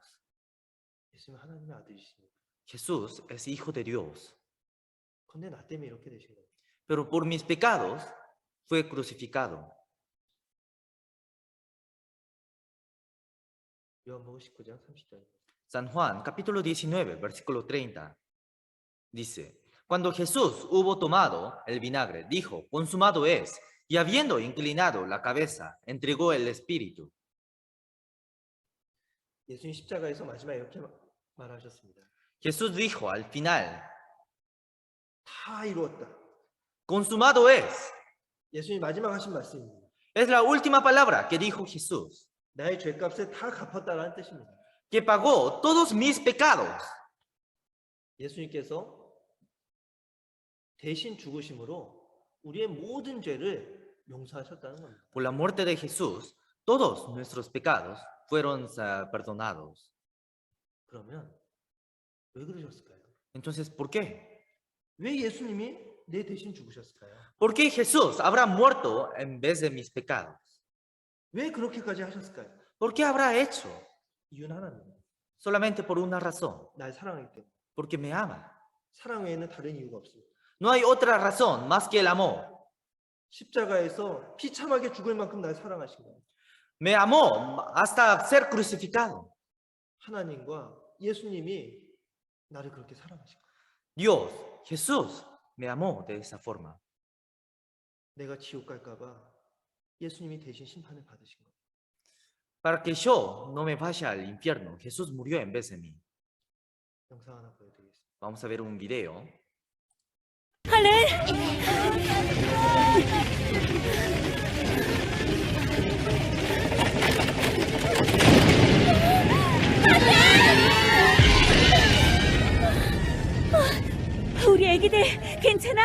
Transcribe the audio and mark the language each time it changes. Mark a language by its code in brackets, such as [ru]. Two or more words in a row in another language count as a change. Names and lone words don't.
[ko] 예수님은 하나님의 아들이십니다. [es] Jesús es hijo de Dios, [ko] 그런데 나 때문에 이렇게 되신 겁니다. [es] pero por mis pecados fue crucificado. [ko] 요한복음 19장 30절입니다. [es] San Juan, capítulo 19, versículo 30, dice, cuando Jesús hubo tomado el vinagre, dijo, consumado es, y habiendo inclinado la cabeza, entregó el espíritu. [ko] 예수님 십자가에서 마지막에 이렇게 말하셨습니다. [es] Jesús dijo al final, [ko] 다 이루었다. [es] consumado es. [ko] 예수님 마지막 하신 말씀입니다. [es] Es la última palabra que dijo Jesús, [ko] 나의 죄값을 다 갚았다라는 뜻입니다. [es] que pagó todos mis pecados. [ko] 예수님께서 대신 죽으심으로 우리의 모든 죄를 용서하셨다는 겁니다. [es] Por la muerte de Jesús, todos nuestros pecados fueron perdonados. [ko] 그러면 왜 그러셨을까요? [es] Entonces, ¿por qué? [ko] 왜 예수님이 내 대신 죽으셨을까요? [es] ¿Por qué Jesús habrá muerto en vez de mis pecados? [ko] 왜 그렇게까지 하셨을까요? [es] ¿Por qué habrá hecho? [ko] 이유는 하나입니다. [es] Solamente por una razón, [ko] 날 사랑하기 때문에. [es] porque me ama. [ko] 사랑 외에는 다른 이유가 없습니다. [es] No hay otra razón más que el amor. [ko] 십자가에서 비참하게 죽을 만큼 날 사랑하신 거예요. [es] Me amó hasta ser crucificado. [ko] 하나님과 예수님이 나를 그렇게 사랑하신 거예요. [es] Dios, Jesús, me amó de esa forma. [ko] 내가 지옥 갈까 봐 예수님이 대신 심판을 받으신 거예요. [es] Para que yo no me vaya al infierno, Jesús murió en vez de mí. [ko] 영상 하나 보여드리겠습니다. [es] Vamos a ver un video. [ko] 우리 애기들 괜찮아?